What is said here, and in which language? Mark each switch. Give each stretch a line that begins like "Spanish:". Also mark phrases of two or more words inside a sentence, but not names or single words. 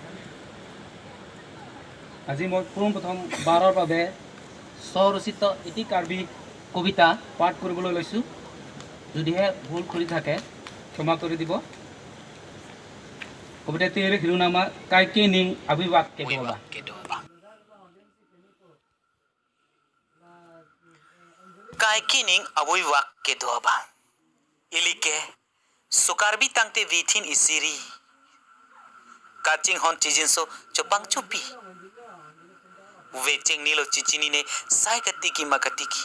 Assamese: আজি মই পোনপ্ৰথম বাৰৰ বাবে স্বৰচিত এটি কাৰ্বি কবিতা পাঠ কৰিবলৈ লৈছোঁ। যদিহে ভুল কৰি থাকে ক্ষমা কৰি দিব। কবিতাটিৰ শিৰোনামা
Karbi: কাইকে নিং আবিবাক কেদবা। Kaikining abuiwak ke doba. Ilike sukarbi tangte vithin isiri. Kaching hon chijinso chopang chupi. Wecheng nilo chichini ne sai katiki makatiki.